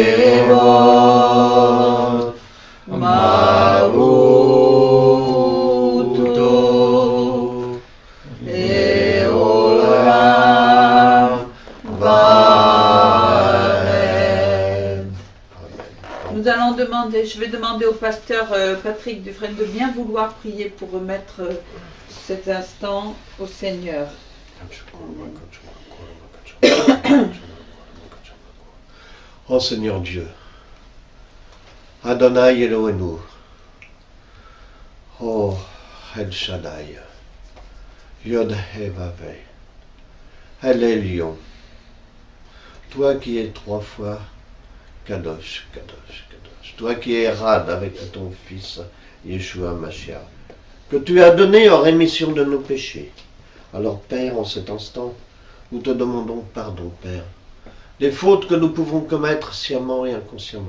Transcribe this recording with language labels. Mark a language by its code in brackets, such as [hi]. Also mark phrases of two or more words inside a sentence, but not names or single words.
[he] כבוד, מרותו לעולם ועד. [fr] Je vais demander au pasteur Patrick Dufresne de bien vouloir prier pour remettre cet instant au Seigneur. Ô Seigneur Dieu, [he] אדוני אלוהינו, ô אל שדי, יוד הא ואו, אל עליון, [fr] toi qui es trois fois [he] קדוש, קדוש, קדוש, [fr] toi qui es Rad avec ton fils Yeshua Mashiach, que tu as donné en rémission de nos péchés. Alors Père, en cet instant, nous te demandons pardon, Père, des fautes que nous pouvons commettre sciemment et inconsciemment.